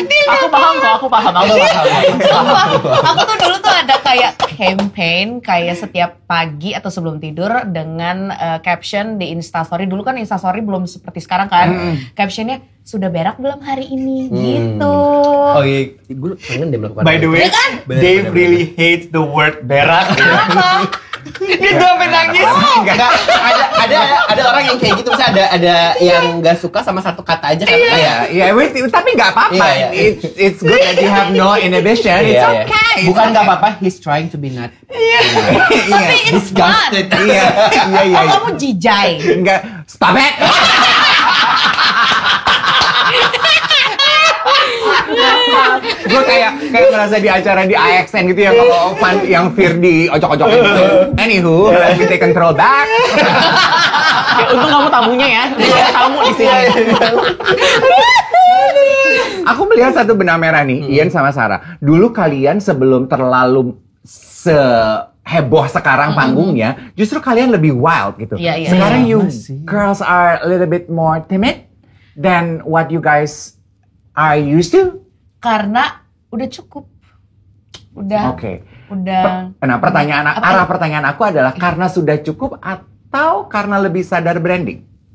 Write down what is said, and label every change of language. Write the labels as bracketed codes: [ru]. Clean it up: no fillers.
[id] Aku paham. Sumpah, aku tuh dulu tuh ada kayak campaign kayak setiap pagi atau sebelum tidur dengan caption di Instastory. Dulu kan Instastory belum seperti sekarang kan. Captionnya sudah berak belum hari ini gitu. Oh iya, gue kangen deh melakukan. [en] by the way, Dave really hates the word berak. [id] Dia tuh sampai nangis. Enggak, ada orang yang kayak gitu, misalnya ada yang nggak suka sama satu kata aja kan. Iya, tapi nggak apa-apa. Iya. [en] It's good that you have no inhibition. It's okay. [id] Bukan nggak apa-apa, [en] he's trying to be not. Tapi it's fun. [id] Iya. Oh, kamu jijai. Enggak, stop it. Gue kayak merasa di acara di AXN gitu ya, kalau yang Firdi ojok-ojokin gitu. [en] Anywho, let me take control back. [id] Ya, untung kamu tamunya ya. Tamu di sini. Aku melihat satu benang merah nih, Ian sama Sarah. Dulu kalian sebelum terlalu heboh sekarang panggungnya, justru kalian lebih wild gitu. Iya. [en] Sekarang you girls are a little bit more timid than what you guys are used to. [id] Karena udah cukup. Udah. Oke. Udah. Nah, arah pertanyaan aku adalah karena sudah cukup atau karena lebih sadar branding?